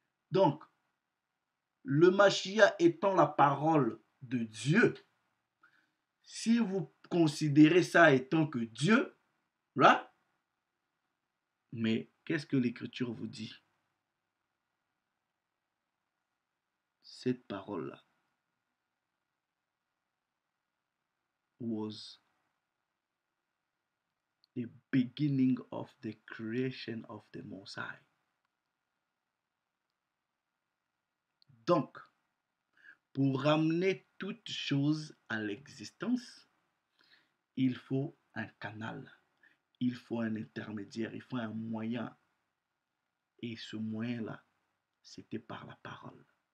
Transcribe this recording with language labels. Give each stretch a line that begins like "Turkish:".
French: Donc, le Mashiach étant la parole de Dieu, si vous considérez ça étant que Dieu, là, mais qu'est-ce que l'Écriture vous dit? Cette parole-là
English: was the beginning of the creation of the Most High.
French: Donc, pour ramener toute chose à l'existence, il faut un canal, il faut un intermédiaire, il faut un moyen. Et ce moyen-là, c'était par la parole.